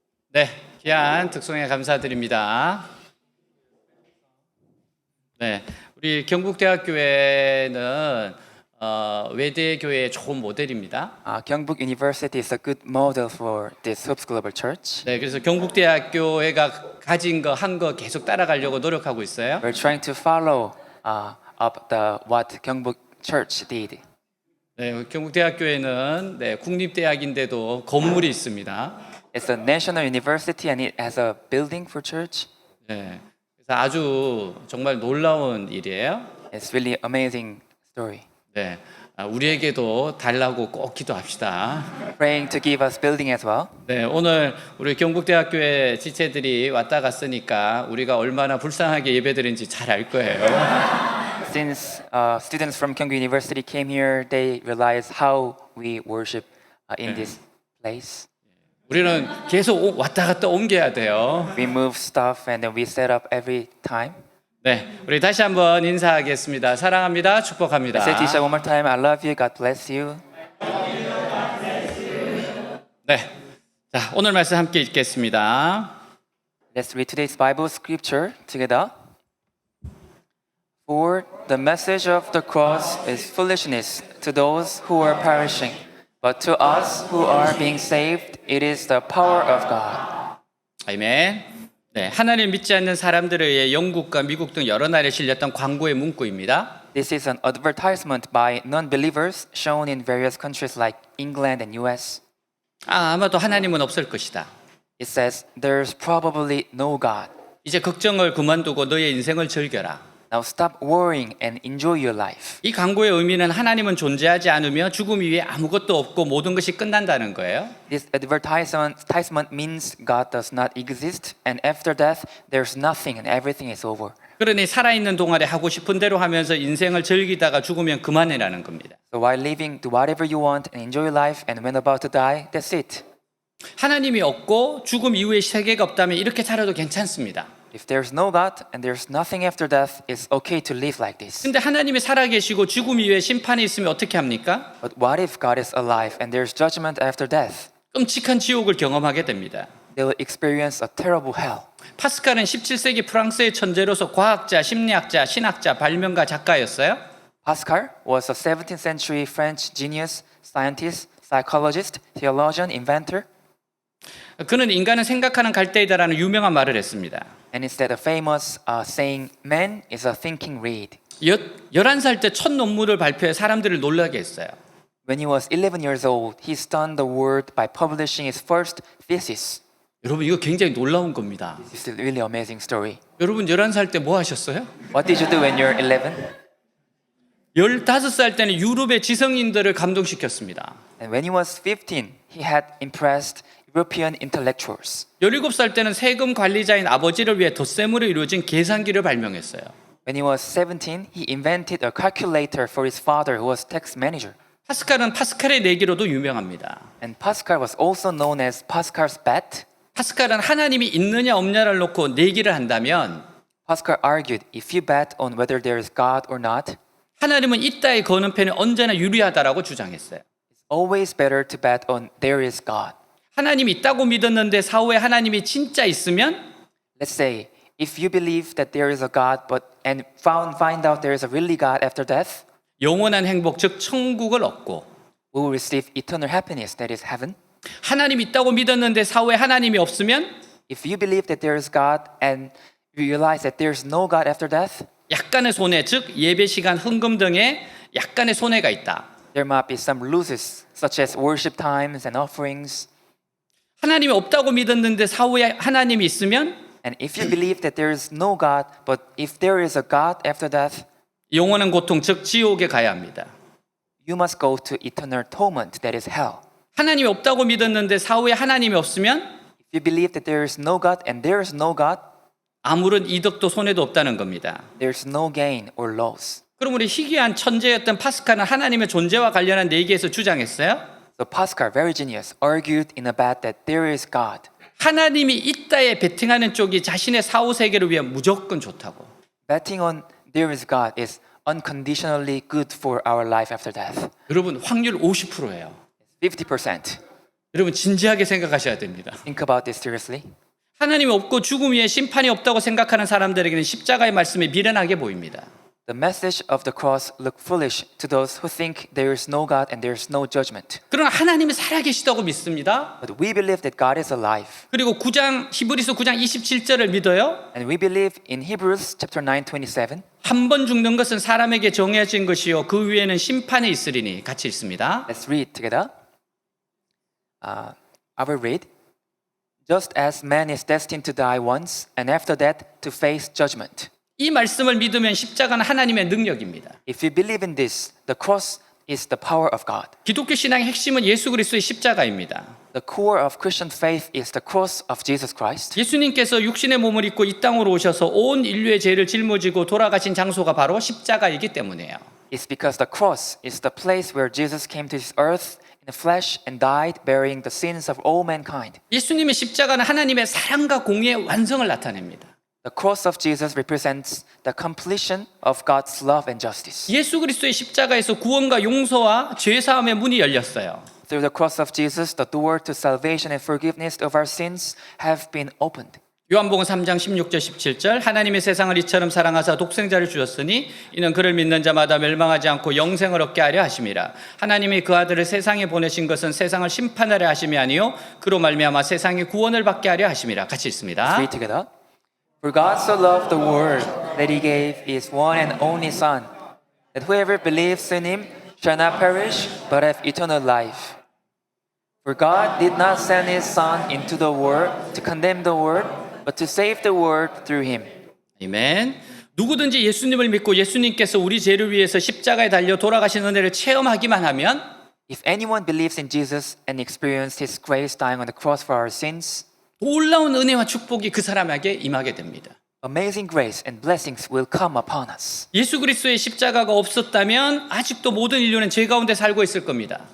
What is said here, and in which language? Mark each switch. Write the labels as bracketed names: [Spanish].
[Korean] 네, 귀한 특송에 감사드립니다. 네, 우리 경북대학교에는 외대 교회의 좋은 모델입니다. [English] Gyeongbuk University is a good model for this Hoops Global Church. [Korean] 네, 그래서 경북대학교가 가진 거 한 거 계속 따라가려고 노력하고 있어요. [English] We're trying to follow up what Gyeongbuk Church did. [Korean] 네, 경북대학교에는 네, 국립대학인데도 건물이 있습니다. [English] It's a national university and it has a building for church. [Korean] 네, 그래서 아주 정말 놀라운 일이에요. [English] It's really amazing story. [Korean] 네, 우리에게도 달라고 꼭 기도합시다. [English] Praying to give us building as well. [Korean] 네, 오늘 우리 경북대학교의 지체들이 왔다 갔으니까 우리가 얼마나 불쌍하게 예배드린지 잘 알 거예요. [English] Since students from Gyeongbuk University came here, they realize how we worship in this place. [Korean] 우리는 계속 왔다 갔다 옮겨야 돼요. [English] We move stuff and then we set up every time. [Korean] 네, 우리 다시 한번 인사하겠습니다. 사랑합니다. 축복합니다. [English] Let's say Tisha one more time. I love you. God bless you. [Korean] 네, 자 오늘 말씀 함께 읽겠습니다. [English] Let's read today's Bible scripture together. For the message of the cross is foolishness to those who are perishing, but to us who are being saved, it is the power of God. [Korean] 아멘. 네, 하나님 믿지 않는 사람들에 의해 영국과 미국 등 여러 나라에 실렸던 광고의 문구입니다. [English] This is an advertisement by non-believers shown in various countries like England and US. [Korean] 아마도 하나님은 없을 것이다. [English] It says, there's probably no God. [Korean] 이제 걱정을 그만두고 너의 인생을 즐겨라. [English] Now stop worrying and enjoy your life. [Korean] 이 광고의 의미는 하나님은 존재하지 않으며 죽음 이후에 아무것도 없고 모든 것이 끝난다는 거예요. [English] This advertisement means God does not exist, and after death, there's nothing and everything is over. [Korean] 그러니 살아있는 동안에 하고 싶은 대로 하면서 인생을 즐기다가 죽으면 그만이라는 겁니다. [English] So while living, do whatever you want and enjoy your life, and when about to die, that's it. [Korean] 하나님이 없고 죽음 이후에 세계가 없다면 이렇게 살아도 괜찮습니다. [English] If there's no God and there's nothing after death, it's okay to live like this. [Korean] 근데 하나님이 살아계시고 죽음 이후에 심판이 있으면 어떻게 합니까? [English] But what if God is alive and there's judgment after death? [Korean] 끔찍한 지옥을 경험하게 됩니다. [English] They will experience a terrible hell. [Korean] 파스칼은 17세기 프랑스의 천재로서 과학자, 심리학자, 신학자, 발명가, 작가였어요. [English] Pascal was a 17th century French genius, scientist, psychologist, theologian, inventor. [Korean] 그는 인간은 생각하는 갈대이다라는 유명한 말을 했습니다. [English] And instead of famous saying, man is a thinking reed. [Korean] 11살 때 첫 논문을 발표해 사람들을 놀라게 했어요. [English] When he was 11 years old, he stunned the world by publishing his first thesis. [Korean] 여러분 이거 굉장히 놀라운 겁니다. [English] This is a really amazing story. [Korean] 여러분 11살 때 뭐 하셨어요? [English] What did you do when you're 11? [Korean] 15살 때는 유럽의 지성인들을 감동시켰습니다. [English] And when he was 15, he had impressed European intellectuals. [Korean] 17살 때는 세금 관리자인 아버지를 위해 덧셈으로 이루어진 계산기를 발명했어요. [English] When he was 17, he invented a calculator for his father who was tax manager. [Korean] 파스칼은 파스칼의 내기로도 유명합니다. [English] And Pascal was also known as Pascal's bet. [Korean] 파스칼은 하나님이 있느냐 없냐를 놓고 내기를 한다면 [English] Pascal argued if you bet on whether there is God or not, [Korean] 하나님은 있다의 거는 편이 언제나 유리하다라고 주장했어요. [English] it's always better to bet on there is God. [Korean] 하나님이 있다고 믿었는데 사후에 하나님이 진짜 있으면 [English] Let's say if you believe that there is a God and find out there is a really God after death, [Korean] 영원한 행복 즉 천국을 얻고 [English] we will receive eternal happiness that is heaven. [Korean] 하나님이 있다고 믿었는데 사후에 하나님이 없으면 [English] If you believe that there is God and you realize that there is no God after death, [Korean] 약간의 손해 즉 예배 시간 헌금 등에 약간의 손해가 있다. [English] there might be some losses such as worship times and offerings. [Korean] 하나님이 없다고 믿었는데 사후에 하나님이 있으면 [English] And if you believe that there is no God, but if there is a God after death, [Korean] 영원한 고통 즉 지옥에 가야 합니다. [English] you must go to eternal torment that is hell. [Korean] 하나님이 없다고 믿었는데 사후에 하나님이 없으면 [English] If you believe that there is no God and there is no God, [Korean] 아무런 이득도 손해도 없다는 겁니다. [English] there is no gain or loss. [Korean] 그럼 우리 희귀한 천재였던 파스칼은 하나님의 존재와 관련한 내기에서 주장했어요. [English] So Pascal, very genius, argued in a bet that there is God. [Korean] 하나님이 있다에 베팅하는 쪽이 자신의 사후 세계를 위해 무조건 좋다고. [English] Betting on there is God is unconditionally good for our life after death. [Korean] 여러분 확률 50%예요. [English] 50%. [Korean] 여러분 진지하게 생각하셔야 됩니다. [English] Think about this seriously. [Korean] 하나님이 없고 죽음 위에 심판이 없다고 생각하는 사람들에게는 십자가의 말씀이 미련하게 보입니다. [English] The message of the cross look foolish to those who think there is no God and there is no judgment. [Korean] 그러나 하나님이 살아계시다고 믿습니다. [English] But we believe that God is alive. [Korean] 그리고 히브리서 9장 27절을 믿어요. [English] And we believe in Hebrews chapter 9:27. [Korean] 한 번 죽는 것은 사람에게 정해진 것이요 그 위에는 심판이 있으리니 같이 읽습니다. [English] Let's read together. I will read. Just as man is destined to die once, and after that to face judgment. [Korean] 이 말씀을 믿으면 십자가는 하나님의 능력입니다. [English] If you believe in this, the cross is the power of God. [Korean] 기독교 신앙의 핵심은 예수 그리스도의 십자가입니다. [English] The core of Christian faith is the cross of Jesus Christ. [Korean] 예수님께서 육신의 몸을 입고 이 땅으로 오셔서 온 인류의 죄를 짊어지고 돌아가신 장소가 바로 십자가이기 때문이에요. [English] It's because the cross is the place where Jesus came to this earth in the flesh and died, bearing the sins of all mankind. [Korean] 예수님의 십자가는 하나님의 사랑과 공의의 완성을 나타냅니다. [English] The cross of Jesus represents the completion of God's love and justice. [Korean] 예수 그리스도의 십자가에서 구원과 용서와 죄 사함의 문이 열렸어요. [English] Through the cross of Jesus, the door to salvation and forgiveness of our sins have been opened. [Korean] 요한복음 3장 16절 17절 하나님의 세상을 이처럼 사랑하사 독생자를 주셨으니 이는 그를 믿는 자마다 멸망하지 않고 영생을 얻게 하려 하심이라. 하나님이 그 아들을 세상에 보내신 것은 세상을 심판하려 하심이 아니요 그로 말미암아 세상의 구원을 받게 하려 하심이라. 같이 읽습니다. [English] Read together. For God so loved the world that he gave his one and only Son, that whoever believes in him shall not perish but have eternal life. For God did not send his Son into the world to condemn the world, but to save the world through him. [Korean] 아멘. 누구든지 예수님을 믿고 예수님께서 우리 죄를 위해서 십자가에 달려 돌아가신 은혜를 체험하기만 하면 [English] If anyone believes in Jesus and experienced his grace dying on the cross for our sins, [Korean] 놀라운 은혜와 축복이 그 사람에게 임하게 됩니다. [English] amazing grace and blessings will come upon us. [Korean] 예수 그리스도의 십자가가 없었다면 아직도 모든 인류는 죄 가운데 살고 있을 겁니다.